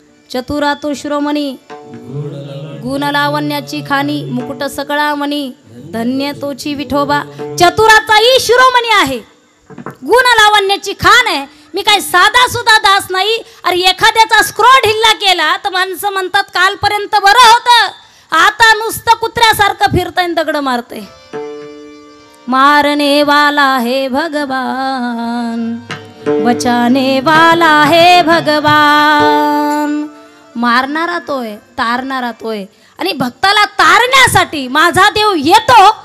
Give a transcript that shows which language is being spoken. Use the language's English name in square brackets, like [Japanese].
[Marathi] चतुरा तो शिरोमणी, गुण लावण्याची खाणी, मुकुट सकळा मणी, धन्य तोची विठोबा. चतुराचाही शिरोमणी आहे, गुण लावण्याची खान आहे. मी काय साधा सुद्धा दास नाही. अरे एखाद्याचा स्क्रो ढिल्ला केला तर माणसं म्हणतात कालपर्यंत बरं होतं, आता नुसतं कुत्र्यासारखं फिरतंय, दगड मारतंय. [Hindi] मारने वाला है भगवान, बचाने वाला है भगवान. [Marathi] मारणारा तोय, तारणारा तोय. आणि भक्ताला तारण्यासाठी माझा देव येतो.